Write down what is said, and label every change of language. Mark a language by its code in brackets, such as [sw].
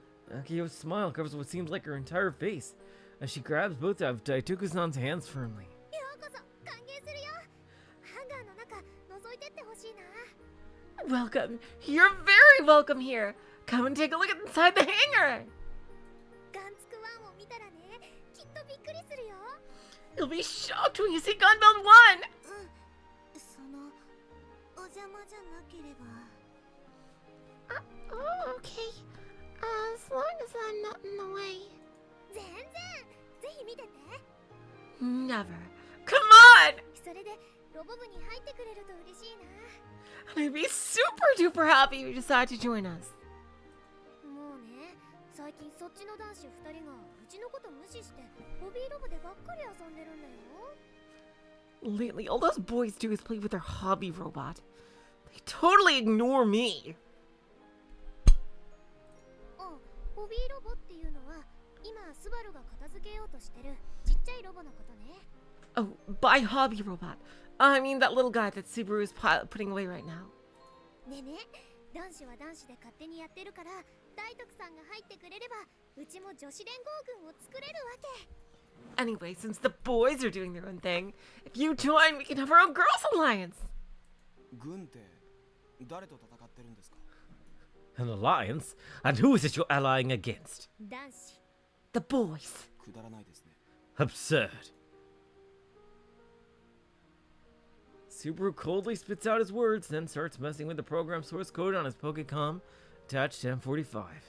[en] Akio's smile covers what seems like her entire face as she grabs both of Daitoku-san's hands firmly. [ja] ようこそ歓迎するよ。ハンガーの中覗いてってほしいな。 [en] Welcome! You're very welcome here! Come and take a look inside the hangar! [ja] ガンツクワンを見たらね、きっとびっくりするよ。 [en] You'll be shocked when you see Gunbuild 1! [ja] そのお邪魔じゃなければ。 [en] Oh, okay. As long as I'm not in the way. [ja] 全然ぜひ見てて。 [en] Never. Come on! [ja] それでロボ部に入ってくれると嬉しいな。 [en] I'd be super duper happy if you decide to join us. [ja] もうね、最近そっちの男子2人がうちのこと無視してホビーロボでばっかり遊んでるんだよ。 [en] Lately, all those boys do is play with their hobby robot. They totally ignore me. [ja] あ、ホビーロボっていうのは今スバルが片付けようとしてるちっちゃいロボのことね。 [en] Oh, by hobby robot. I mean that little guy that Subaru is putting away right now. [ja] ねえね、男子は男子で勝手にやってるから大徳さんが入ってくれればうちも女子連合軍を作れるわけ。 [en] Anyway, since the boys are doing their own thing, if you join, we can have our own girls' alliance. [ja] 軍って誰と戦ってるんですか？ [en] An alliance? And who is it you're allying against? [ja] 男子。 [en] The boys. [ja] くだらないですね。 [en] Absurd. Subaru coldly spits out his words, then starts messing with the program source code on his Pokécom attached to M45.